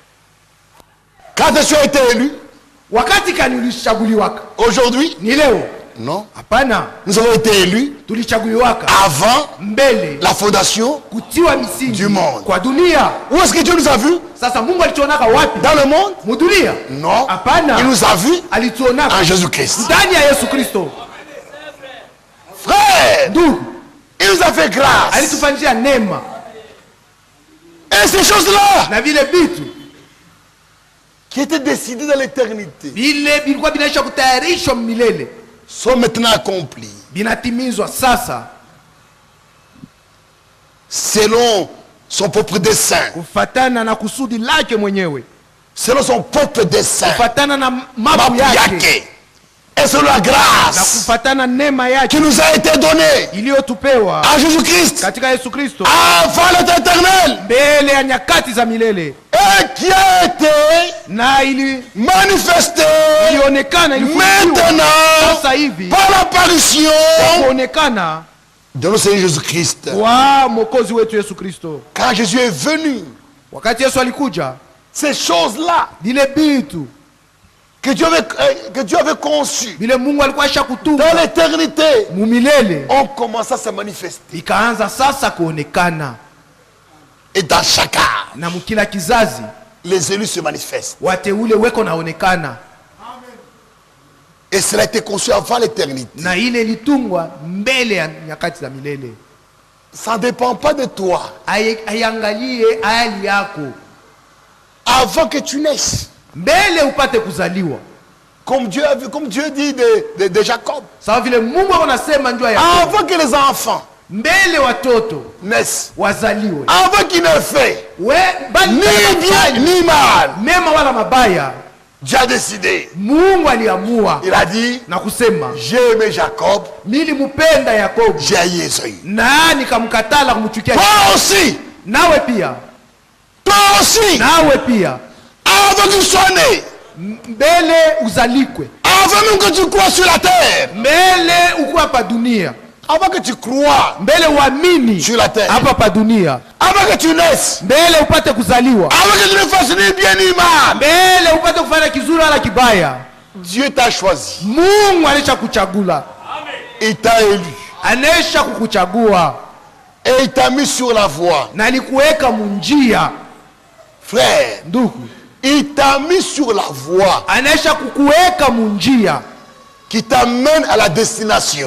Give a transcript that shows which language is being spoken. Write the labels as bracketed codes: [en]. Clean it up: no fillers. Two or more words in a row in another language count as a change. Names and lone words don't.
[fr] Quand tu as été élu? Aujourd'hui? Non. [sw] Hapana. [fr] Nous avons été élus avant la fondation du monde. [sw] Kwa dunia. [fr] Où est-ce que Dieu nous a vus? [sw] Sasa Mungu alituonaka wapi? [fr] Dans le monde? [sw] Mudunia? [fr] Non. [sw] Hapana. [fr] Il nous a vus en Jésus-Christ. [sw] Ndani ya Yesu Kristo. [fr] Frère, [sw] ndugu, [fr] il nous a fait grâce. [sw] Alitufanyia neema. [fr] Et ces choses-là, [sw] na vile vitu [fr] qui étaient décidées dans l'éternité, [sw] vile bilikuwa binaisha kutayarishwa milele, [fr] sont maintenant accomplis. [sw] Binatimizwa sasa [fr] selon son propre dessein. [sw] Kufatana na kusudi lake mwenyewe. [fr] Selon son propre dessein. [sw] Kufatana na mapu yake. [fr] Et selon la grâce [sw] na kufatana neema yake [fr] qui nous a été donnée [sw] iliyotupewa [fr] à Jésus-Christ [sw] katika Yesu Kristo [fr] avant l'état éternel, [sw] mbele ya nyakati za milele, [fr] et qui a été [sw] na ili [fr] manifesté [sw] ilionekana [fr] maintenant [sw] sasa hivi [fr] par l'apparition [sw] kuonekana [fr] de notre Seigneur Jésus-Christ. [sw] Wa mwokozi wetu Yesu Kristo. [fr] Quand Jésus est venu, [sw] wakati Yesu alikuja, [fr] ces choses-là [sw] vile bitu [fr] que Dieu avait conçu dans l'éternité ont commencé à se manifester. Et dans chacun, les élus se manifestent. Et cela a été conçu avant l'éternité. Ça ne dépend pas de toi. Avant que tu naisses, [sw] mbele upate kuzaliwa, [fr] comme Dieu dit de Jacob, avant que les enfants [sw] mbele watoto [fr] naissent, [sw] wazaliwe, [fr] avant qu'ils ne fait ni bien ni mal, [sw] mema wala mabaya, [fr] Dieu a décidé. [sw] Mungu aliamua, [fr] il a dit, [sw] na kusema, [fr] j'ai aimé Jacob, [sw] nilimupenda Yakobo, [fr] j'ai haï Esaü, [sw] na nikamkatala kumchukia. [fr] Toi aussi, [sw] nawe pia, [fr] toi aussi, [sw] nawe pia, [fr] avant que tu sois né, [sw] mbele uzalikwe, [fr] avant même que tu crois sur la terre, [sw] mbele ukuwa pa dunia, [fr] avant que tu crois [sw] mbele uamini [fr] sur la terre, [sw] hapa pa dunia, [fr] avant que tu naisses, [sw] mbele upate kuzaliwa, [fr] avant que tu ne fasses ni bien ni mal, [sw] mbele upate kufanya kizuri wala kibaya, [fr] Dieu t'a choisi. [sw] Mungu alisha kuchagula, [fr] il t'a élu, [sw] anesha kukuchagua, [fr] et il t'a mis sur la voie, [sw] na alikuweka munjia. [fr] Frère, [sw] ndugu, [fr] il t'a mis sur la voie, [sw] anesha kukuweka munjia [fr] qui t'amène à la destination.